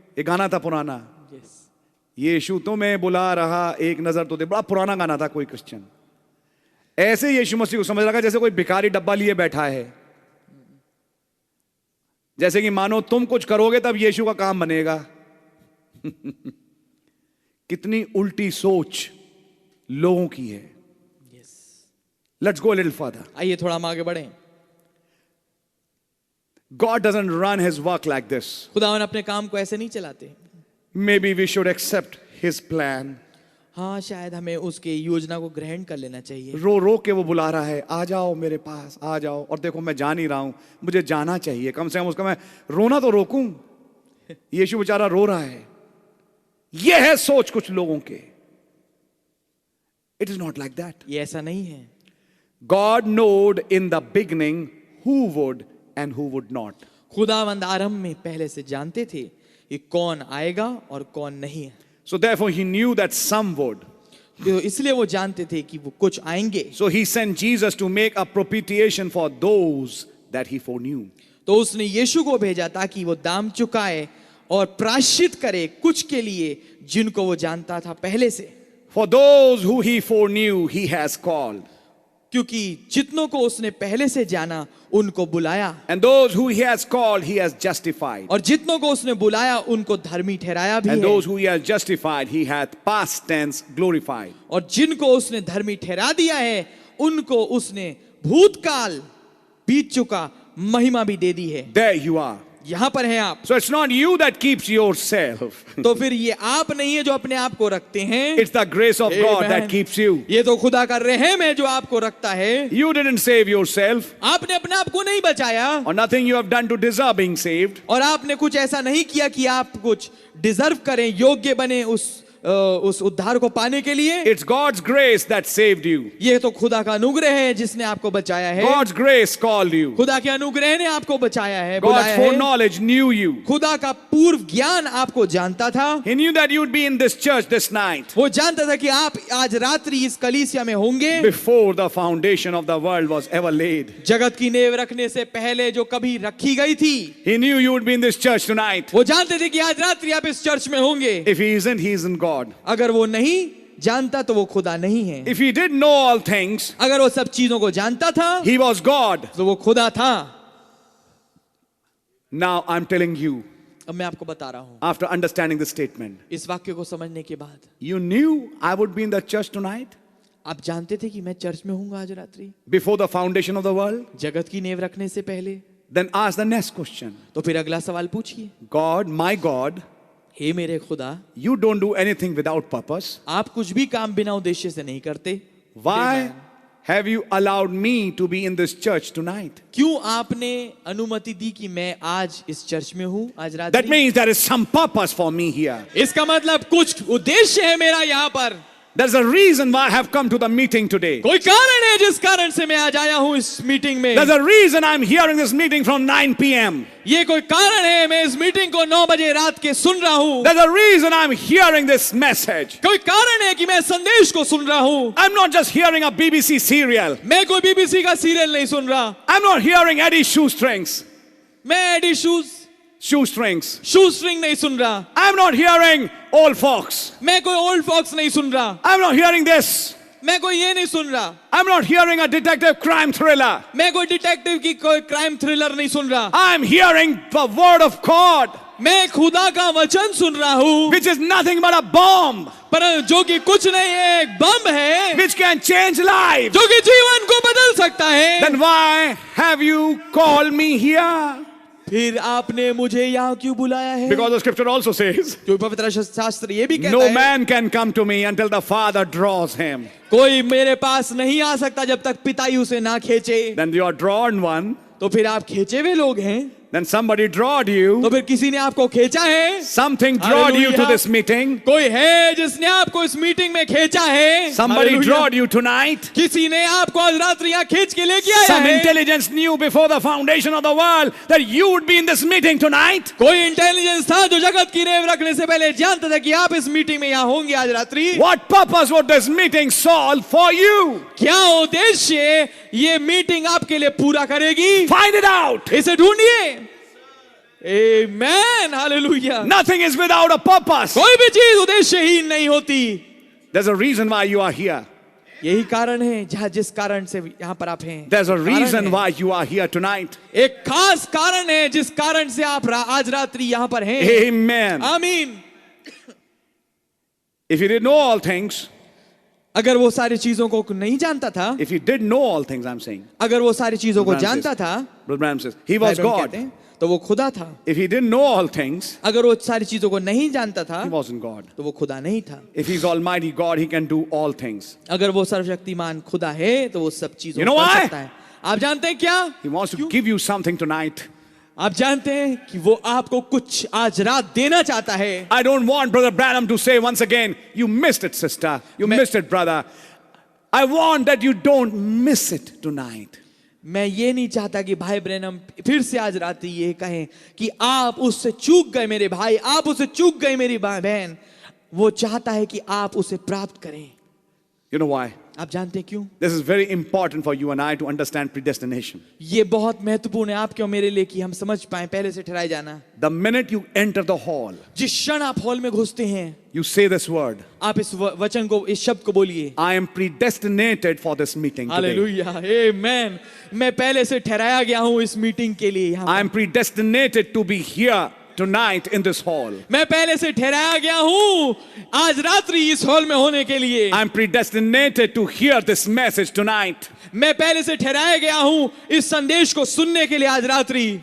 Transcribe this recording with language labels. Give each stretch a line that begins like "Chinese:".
Hindi: एक गाना था पुराना, यीशु तुम्हें बुला रहा एक नजर तो देख. बड़ा पुराना गाना था. कोई क्रिश्चियन ऐसे यीशु मसीह को समझ रहा जैसे कोई भिखारी डब्बा लिए बैठा है. जैसे कि मानो तुम कुछ करोगे तब यीशु का काम बनेगा. कितनी उल्टी सोच लोगों की है.
English: Let's go a little further.
Hindi: आइए थोड़ा हम आगे बढ़ें.
English: God doesn't run his work like this.
Hindi: खुदावन अपने काम को ऐसे नहीं चलाते.
English: Maybe we should accept his plan.
Hindi: हाँ शायद हमें उसके योजना को ग्रहण कर लेना चाहिए. रो रो के वो बुला रहा है, आ जाओ मेरे पास आ जाओ. और देखो मैं जा नहीं रहा हूं, मुझे जाना चाहिए. कम से कम उसका मैं रोना तो रोकूं. यीशु बेचारा रो रहा है. यह है सोच कुछ लोगों के.
English: It is not like that.
Hindi: ये ऐसा नहीं है.
English: God knowed in the beginning who would and who would not.
Hindi: खुदावंद आरंभ में पहले से जानते थे कि कौन आएगा और कौन नहीं है.
English: So therefore he knew that some would.
Hindi: तो इसलिए वो जानते थे कि वो कुछ आएंगे.
English: So he sent Jesus to make a propitiation for those that he foreknew.
Hindi: तो उसने यीशु को भेजा ताकि वो दाम चुकाए और प्रायश्चित करे कुछ के लिए जिनको वो जानता था पहले से.
English: For those who he foreknew he has called.
Hindi: क्योंकि जितनों को उसने पहले से जाना उनको बुलाया.
English: And those who he has called he has justified.
Hindi: और जितनों को उसने बुलाया उनको धर्मी ठहराया भी
English: And
Hindi: है.
English: those who he has justified he hath past tense glorified.
Hindi: और जिनको उसने धर्मी ठहरा दिया है उनको उसने भूतकाल बीत चुका महिमा भी दे दी है.
English: There you are.
Hindi: यहां पर हैं आप.
English: So it's not you that keeps yourself.
Hindi: तो फिर ये आप नहीं है जो अपने आप को रखते हैं.
English: It's the grace of God Amen. that keeps you.
Hindi: ये तो खुदा का रहम है जो आपको रखता है.
English: You didn't save yourself.
Hindi: आपने अपने आप को नहीं बचाया.
English: Or nothing you have done to deserve being saved.
Hindi: और आपने कुछ ऐसा नहीं किया कि आप कुछ डिजर्व करें, योग्य बने उस उस उद्धार को पाने के लिए।
English: It's God's grace that saved you.
Hindi: ये तो खुदा का अनुग्रह है जिसने आपको बचाया है।
English: God's grace called you.
Hindi: खुदा के अनुग्रह ने आपको बचाया है,
English: God's
Hindi: बुलाया है।
English: foreknowledge knew you.
Hindi: खुदा का पूर्व ज्ञान आपको जानता था।
English: He knew that you'd be in this church this night.
Hindi: वो जानता था कि आप आज रात्रि इस कलीसिया में होंगे।
English: Before the foundation of the world was ever laid.
Hindi: जगत की नींव रखने से पहले जो कभी रखी गई थी।
English: He knew you would be in this church tonight.
Hindi: वो जानते थे कि आज रात्रि आप इस चर्च में होंगे।
English: If he isn't God.
Hindi: अगर वो नहीं जानता तो वो खुदा नहीं है।
English: If he did know all things,
Hindi: अगर वो सब चीजों को जानता था
English: he was God.
Hindi: तो वो खुदा था।
English: Now I'm telling you,
Hindi: अब मैं आपको बता रहा हूं,
English: after understanding this statement,
Hindi: इस वाक्य को समझने के बाद
English: you knew I would be in the church tonight
Hindi: आप जानते थे कि मैं चर्च में हूंगा आज रात्रि,
English: before the foundation of the world?
Hindi: जगत की नींव रखने से पहले।
English: Then ask the next question.
Hindi: तो फिर अगला सवाल पूछिए,
English: God, my God,
Hindi: हे मेरे खुदा,
English: you don't do anything without purpose.
Hindi: आप कुछ भी काम बिना उद्देश्य से नहीं करते।
English: Why have you allowed me to be in this church tonight?
Hindi: क्यों आपने अनुमति दी कि मैं आज इस चर्च में हूँ आज
English: That
Hindi: रात्रि?
English: means there is some purpose for me here.
Hindi: इसका मतलब कुछ उद्देश्य है मेरा यहाँ पर।
English: There's a reason why I have come to the meeting today.
Hindi: कोई कारण है जिस कारण से मैं आज आया हूँ इस मीटिंग में।
English: There's a reason I'm hearing this meeting from 9 p.m.
Hindi: ये कोई कारण है मैं इस मीटिंग को 9 बजे रात के सुन रहा हूँ।
English: There's a reason I'm hearing this message.
Hindi: कोई कारण है कि मैं संदेश को सुन रहा हूँ।
English: I'm not just hearing a BBC serial.
Hindi: मैं कोई बीबीसी का सीरियल नहीं सुन रहा।
English: I'm not hearing Eddie Shoestrings.
Hindi: मैं एडी
English: Shoestrings.
Hindi: शूस्ट्रिंग नहीं सुन रहा।
English: I'm not hearing Old Fox.
Hindi: मैं कोई ओल्ड फॉक्स नहीं सुन रहा।
English: I'm not hearing this.
Hindi: मैं कोई ये नहीं सुन रहा।
English: I'm not hearing a detective crime thriller.
Hindi: मैं कोई डिटेक्टिव की कोई क्राइम थ्रिलर नहीं सुन रहा।
English: I'm hearing the word of God,
Hindi: मैं खुदा का वचन सुन रहा हूँ,
English: which is nothing but a bomb,
Hindi: पर जो कि कुछ नहीं है, एक बम है
English: which can change lives.
Hindi: जो कि जीवन को बदल सकता है।
English: Then why have you called me here?
Hindi: फिर आपने मुझे यहाँ क्यों बुलाया है?
English: Because the scripture also says,
Hindi: क्योंकि पवित्र शास्त्र ये भी कहता
English: no
Hindi: है,
English: man can come to me until the Father draws him.
Hindi: कोई मेरे पास नहीं आ सकता जब तक पिता ही उसे ना खींचे।
English: Then you are drawn one.
Hindi: तो फिर आप खींचे हुए लोग हैं।
English: Then somebody drawed you.
Hindi: तो फिर किसी ने आपको खींचा है।
English: Something drawed you to this meeting.
Hindi: कोई है जिसने आपको इस मीटिंग में खींचा है।
English: Somebody Hallelujah. drawed you tonight.
Hindi: किसी ने आपको आज रात्रि यहाँ खींच के लेके आया
English: Some
Hindi: है।
English: intelligence knew before the foundation of the world that you would be in this meeting tonight.
Hindi: कोई इंटेलिजेंस था जो जगत की नींव रखने से पहले जानता था कि आप इस मीटिंग में यहाँ होंगे आज रात्रि।
English: What purpose would this meeting solve for you?
Hindi: क्या उद्देश्य ये मीटिंग आपके लिए पूरा करेगी?
English: Find it out.
Hindi: इसे ढूंढिए। Amen, hallelujah.
English: Nothing is without a purpose.
Hindi: कोई भी चीज उद्देश्यहीन नहीं होती।
English: There's a reason why you are here.
Hindi: यही कारण है जहाँ जिस कारण से यहाँ पर आप हैं।
English: There's a
Hindi: कारण
English: reason
Hindi: है।
English: why you are here tonight.
Hindi: एक खास कारण है जिस कारण से आप आज रात्रि यहाँ पर हैं।
English: Amen.
Hindi: आमीन।
English: If you did know all things,
Hindi: अगर वो सारी चीजों को नहीं जानता था,
English: if you did know all things, I'm saying,
Hindi: अगर वो सारी चीजों को
English: Brother Branham
Hindi: जानता था,
English: Brother Branham says, he was
Hindi: Bible
English: God.
Hindi: कहते हैं, तो वो खुदा था।
English: If he didn't know all things,
Hindi: अगर वो सारी चीजों को नहीं जानता था,
English: he wasn't God.
Hindi: तो वो खुदा नहीं था।
English: If he's Almighty God, he can do all things.
Hindi: अगर वो सर्वशक्तिमान खुदा है तो वो सब चीजों
English: You know
Hindi: को कर
English: why?
Hindi: सकता है। आप जानते हैं क्या?
English: He wants to give you something tonight.
Hindi: आप जानते हैं कि वो आपको कुछ आज रात देना चाहता है।
English: I don't want Brother Branham to say once again, you missed it, sister. You missed it, brother. I want that you don't miss it tonight.
Hindi: मैं ये नहीं चाहता कि भाई ब्रैनम फिर से आज रात ये कहें कि आप उससे चूक गए मेरे भाई, आप उससे चूक गए मेरी बहन। वो चाहता है कि आप उसे प्राप्त करें।
English: You know why?
Hindi: आप जानते हैं क्यों?
English: This is very important for you and I to understand predestination.
Hindi: ये बहुत महत्वपूर्ण है आपके और मेरे लिए कि हम समझ पाए पहले से ठहराए जाना।
English: The minute you enter the hall,
Hindi: जिस क्षण आप हॉल में घुसते हैं,
English: you say this word,
Hindi: आप इस वचन को, इस शब्द को बोलिए,
English: I am predestinated for this meeting today.
Hindi: Hallelujah, आमेन। मैं पहले से ठहराया गया हूँ इस मीटिंग के लिए। यहाँ
English: I am predestinated to be here tonight in this hall.
Hindi: मैं पहले से ठहराया गया हूँ आज रात्रि इस हॉल में होने के लिए।
English: I am predestinated to hear this message tonight.
Hindi: मैं पहले से ठहराया गया हूँ इस संदेश को सुनने के लिए आज रात्रि।